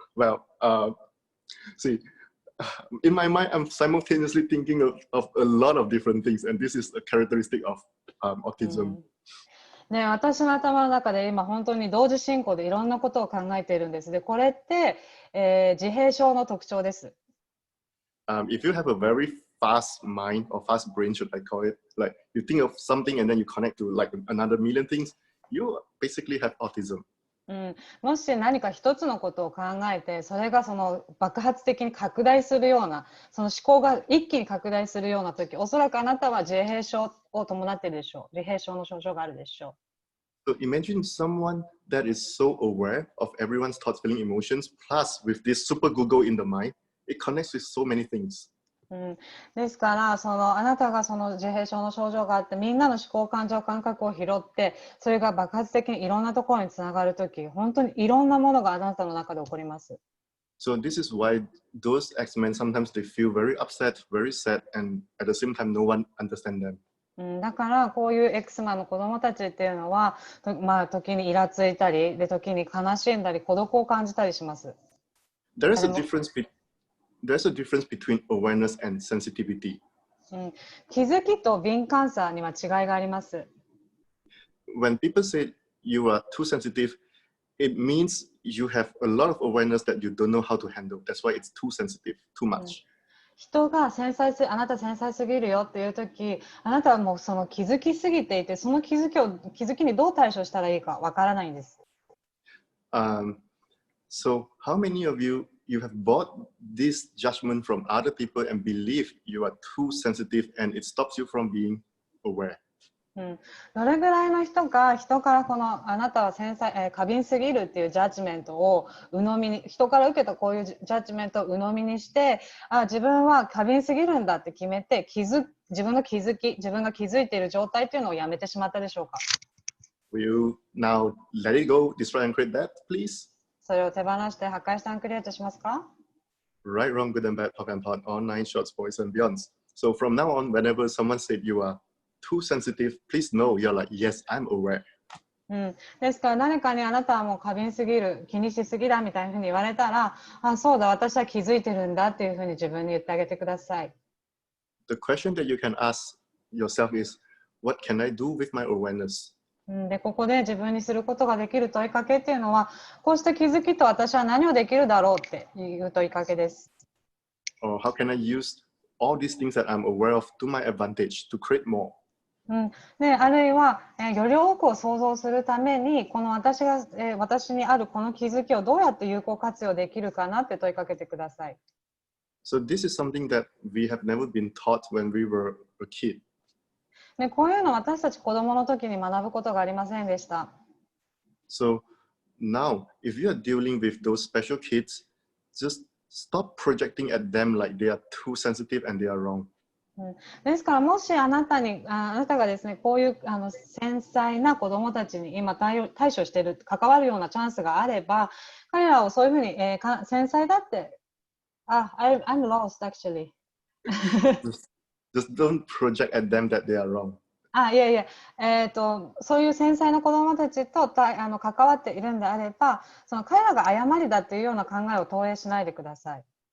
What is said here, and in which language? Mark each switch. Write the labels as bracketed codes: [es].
[en] Well, see, in my mind, I'm simultaneously thinking of a lot of different things, and this is a characteristic of autism. [ja] ね、私の頭の中で今本当に同時進行でいろんなことを考えているんです。で、これって、自閉症の特徴です。 [en] If you have a very fast mind or fast brain, should I call it, like you think of something and then you connect to like another million things, you basically have autism. [ja] もし何か一つのことを考えて、それがその爆発的に拡大するような、その思考が一気に拡大するような時、おそらくあなたは自閉症を伴っているでしょう。自閉症の症状があるでしょう。 [en] So imagine someone that is so aware of everyone's thoughts, feelings, emotions, plus with this super Google in the mind, it connects with so many things. [ja] ですからあなたがその自閉症の症状があってみんなの思考感情感覚を拾ってそれが爆発的にいろんなところにつながるとき本当にいろんなものがあなたの中で起こります。 [en] So this is why those X-Men sometimes they feel very upset, very sad, and at the same time no one understands them. [ja] だからこういう X マンの子供たちっていうのは時にイラついたりで時に悲しんだり孤独を感じたりします。 [en] There is a difference between awareness and sensitivity. [ja] 気づきと敏感さには違いがあります。 [en] When people say you are too sensitive, it means you have a lot of awareness that you don't know how to handle. That's why it's too sensitive, too much. [ja] 人があなた繊細すぎるよっていうとき、あなたはもうその気づきすぎていて、その気づきにどう対処したらいいかわからないんです。 [en] So how many of you have bought this judgment from other people and believe you are too sensitive and it stops you from being aware? [ja] どれぐらいの人が人からあなたは過敏すぎるっていうジャッジメントを人から受けたこういうジャッジメントを鵜呑みにして自分は過敏すぎるんだって決めて自分が気づいている状態っていうのをやめてしまったでしょうか？ [en] Will you now let it go, destroy and create that, please? [ja] それを手放して破壊してクリエイトしますか？ [en] Right, wrong, good and bad, talk and plot, all nine shorts, boys and beyonds. So from now on, whenever someone said you are too sensitive, please know you're like, yes, I'm aware. [ja] ですから誰かにあなたはもう過敏すぎる、気にしすぎだみたいなふうに言われたら、そうだ、私は気づいてるんだっていうふうに自分に言ってあげてください。 [en] The question that you can ask yourself is, what can I do with my awareness? [ja] でここで自分にすることができる問いかけっていうのは、こうした気づきと私は何をできるだろうっていう問いかけです。 [en] Or how can I use all these things that I'm aware of to my advantage to create more? [ja] であるいは、より多くを想像するためにこの私にあるこの気づきをどうやって有効活用できるかなって問いかけてください。 [en] So this is something that we have never been taught when we were a kid. [ja] でこういうのは私たち子供の時に学ぶことがありませんでした。 [en] So now, if you are dealing with those special kids, just stop projecting at them like they are too sensitive and they are wrong. [ja] ですからもしあなたがですねこういう繊細な子どもたちに今対処している関わるようなチャンスがあれば彼らをそういうふうに、繊細だって [en] I'm lost actually just don't project at them that they are wrong. [ja] いやいや、そういう繊細な子どもたちと関わっているんであればその彼らが誤りだというような考えを投影しないでください。